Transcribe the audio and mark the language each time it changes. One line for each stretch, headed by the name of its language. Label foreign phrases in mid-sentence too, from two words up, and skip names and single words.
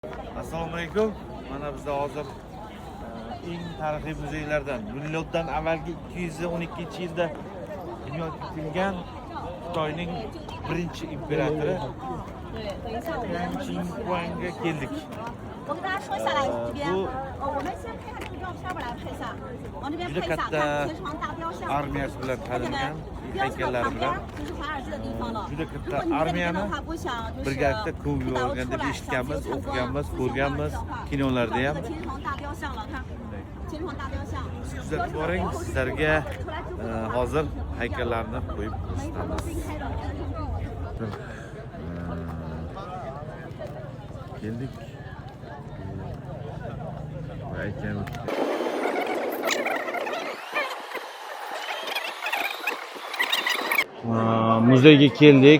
Uzbek: Assalomu alaykum. Mana bizda hozir eng tarixiy muzeylardan miloddan avvalgi 212-yilda bunyod etilgan Xitoyning birinchi imperatori Yang Qingguangga keldik.
Chinese: 我跟大家说一下来这边，我们先看看这个照片吧，来配一下，往这边配一下，看秦始皇大雕像。
Uzbek: armiyasi bilan ta'minlangan
Chinese: 雕像
Uzbek: haykallar
Chinese: 旁边
Uzbek: bilan
Chinese: 就是华尔兹的地方了。
Uzbek: juda
Chinese: 如
Uzbek: katta
Chinese: 果你在这边的
Uzbek: armiyani
Chinese: 话，不想就是
Uzbek: birgalikda ko'p
Chinese: 不导
Uzbek: yuborgan
Chinese: 出
Uzbek: deb
Chinese: 来，想
Uzbek: eshitganmiz,
Chinese: 自己参
Uzbek: o'qiganmiz,
Chinese: 观
Uzbek: ko'rganmiz,
Chinese: 的话，
Uzbek: kinolarda
Chinese: 这
Uzbek: ham.
Chinese: 个秦始皇大雕像了，看秦始皇大雕像。
Uzbek: Kuzatib boring, sizlarga hozir haykallarni qo'yib ko'rsatamiz. Keldik. Muzeyga keldik.